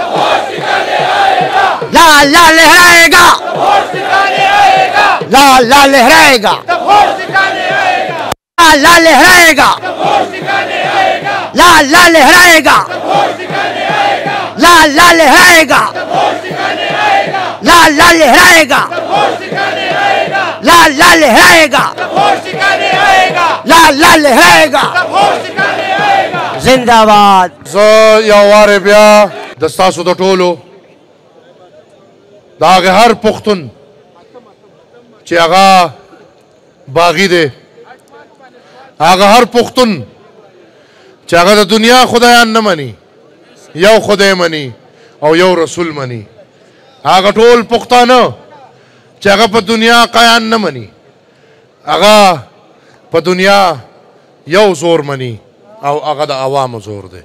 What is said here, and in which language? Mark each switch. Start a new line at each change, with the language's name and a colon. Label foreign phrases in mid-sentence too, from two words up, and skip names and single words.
Hindi: लाल लाल लहराएगा लाल लाल लहराएगा लाल लाल लहराएगा लाल लाल लहराएगा लाल लाल लहराएगा लाल लाल लहराएगा लाल लाल लहराएगा लाल लाल लहराएगा. जिंदाबाद.
Pashto: زه یو وارې بیا د ستاسو د ټولو د هغه هر پښتون چې هغه باغي دی هغه هر پښتون چې هغه د دنیا خدایان نه مني یو خدای مني او یو رسول مني هغه ټول پښتانه چې هغه په دنیا قایان نه مني هغه په دنیا یو زور مني او هغه د عوامو زور دی.